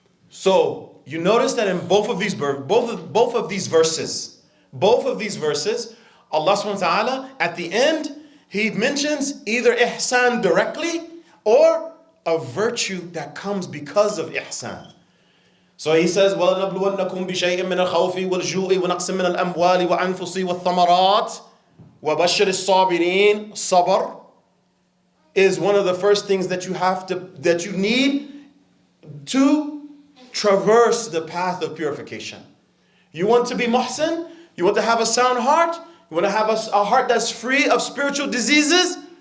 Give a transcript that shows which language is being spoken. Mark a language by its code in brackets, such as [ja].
[en] So you notice that in both of these verses, Allah subhanahu wa ta'ala, at the end, He mentions either ihsan directly or a virtue that comes because of ihsan. So He says, [ar] وَلَنَبْلُوَنَّكُمْ بِشَيْءٍ مِّنَ الْخَوْفِ وَالْجُوعِ وَنَقْصٍ مِّنَ الْأَمْوَالِ وَأَنفُسِ وَالثَّمَرَاتِ وَبَشِّرِ الصَّابِرِينَ. [en] Sabr is one of the first things that you need to traverse the path of purification. You want to be muhsin? You want to have a sound heart? You want to have a heart that's free of spiritual diseases?